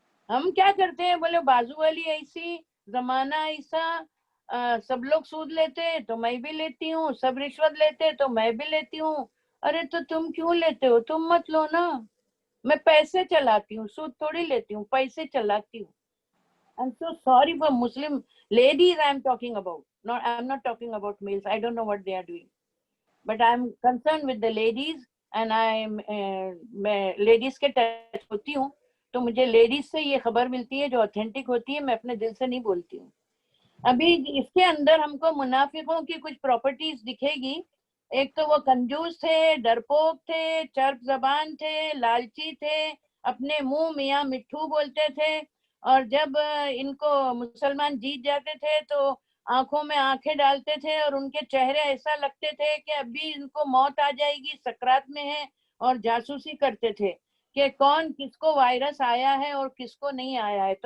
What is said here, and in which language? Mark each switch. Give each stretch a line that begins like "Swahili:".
Urdu: ہم کیا کرتے ہیں، بولے بازو والی ایسی، زمانہ ایسا، سب لوگ سود لیتے تو میں بھی لیتی ہوں، سب رشوت لیتے تو میں بھی لیتی ہوں. ارے تو تم کیوں لیتے ہو، تم مت لو نا. میں پیسے چلاتی ہوں، سود تھوڑی لیتی ہوں، پیسے چلاتی ہوں.
English: I'm so sorry for Muslim ladies I'm talking about. No, I'm not talking about males. I don't know what they are doing. But I'm concerned with the ladies and
Urdu: میں لیڈیز کے ٹچ ہوتی ہوں تو مجھے ladies سے یہ خبر ملتی ہے جو اوتھینٹک ہوتی ہے، میں اپنے دل سے نہیں بولتی ہوں. ابھی اس کے اندر ہم کو منافقوں کی کچھ پراپرٹیز دکھے گی. ایک تو وہ کنجوس تھے، ڈرپوک تھے، چرب زبان تھے، لالچی تھے، اپنے منہ میاں مٹھو بولتے تھے، اور جب ان کو مسلمان جیت جاتے تھے تو آنکھوں میں آنکھیں ڈالتے تھے اور ان کے چہرے ایسا لگتے تھے کہ ابھی ان کو موت آ جائے گی، سکرات میں ہے، اور جاسوسی کرتے تھے کہ کون کس کو وائرس آیا ہے اور کس کو نہیں آیا ہے.